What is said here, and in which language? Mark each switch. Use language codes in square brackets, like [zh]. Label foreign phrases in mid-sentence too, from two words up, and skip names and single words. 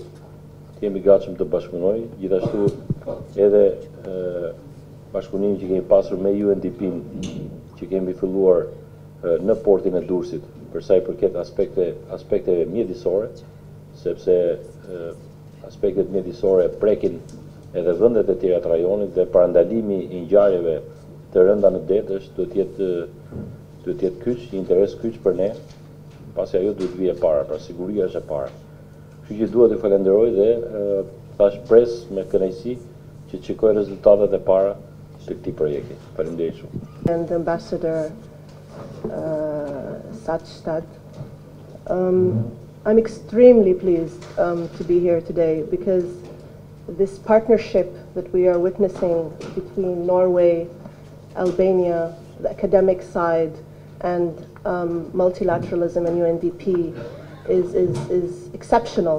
[sq] Jemi gatshëm të bashkëpunojmë, gjithashtu edhe bashkëpunimin që kemi pasur me UNDP-n, që kemi filluar në portin e Durrësit, për sa i përket aspekteve mjedisore, sepse aspektet mjedisore prekin edhe vendet e tjera të rajonit dhe parandalimi i ngjarjeve të rënda në det është do të jetë kyç, një interes kyç për ne, pasi ajo duhet vijë e para, pra siguria është e para. Kështu që dua të falenderoj dhe thash pres me kënaqësi që shikoj rezultatet e para të këtij projekti. Faleminderit shumë. [en] And Ambassador Sattstad. I'm extremely pleased to be here today because this partnership that we are witnessing between Norway, Albania, the academic side, and multilateralism and UNDP is exceptional.